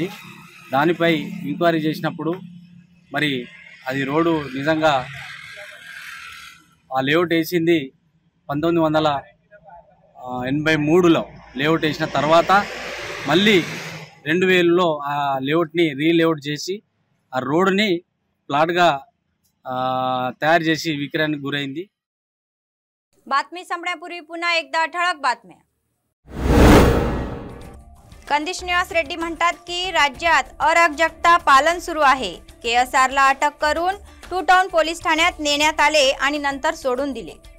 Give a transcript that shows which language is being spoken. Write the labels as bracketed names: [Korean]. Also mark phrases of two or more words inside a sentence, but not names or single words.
[Telugu] దానిపై ఎంక్వైరీ చేసినప్పుడు మరి అది రోడ్డు నిజంగా ఆ లేఅవుట్ వేసింది 1983లో లేఅవుట్ వేసిన తర్వాత మళ్ళీ 2000లో ఆ లేఅవుట్ని రీలేఅవుట్ చేసి ఆ రోడ్డుని ప్లాట్గా तयार చేసి విక్రయానికి గురైంది. [Marathi] बातमी संपण्यापूर्वी पुन्हा एकदा ठळक बातम्या. कंदिश निवास रेड्डी म्हणतात की राज्यात अराजकता पालन सुरू आहे. KSRला अटक करून 2 टाउन पोलीस ठाण्यात नेण्यात आले आणि नंतर सोडून दिले.